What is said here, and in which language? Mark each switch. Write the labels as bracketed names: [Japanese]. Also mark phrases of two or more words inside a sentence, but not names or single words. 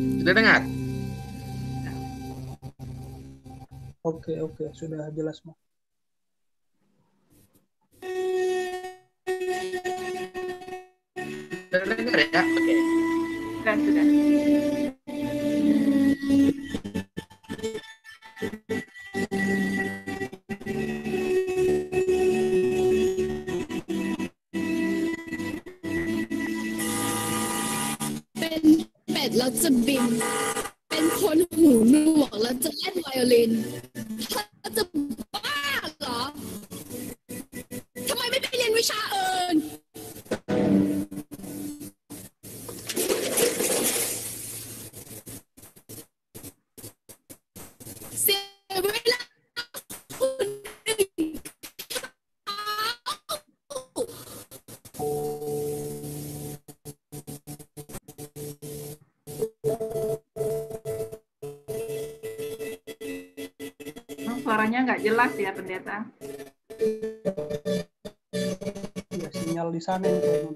[Indonesian] Sudah dengar? Oke, sudah jelas, Mas. Sudah dengar ya? Oke. Sudah. [Thai] เป็ดแล้วจะบินเป็นคนหู หนวกแล้วจะเล่นไวโอลินเธอจะบ้าเหรอทำไมไม่ไปเรียนวิชาอื่นเสียเวลาคนอื่น [Indonesian] Suaranya nggak jelas ya, Pendeta. Ya, sinyal di sana ini kayaknya.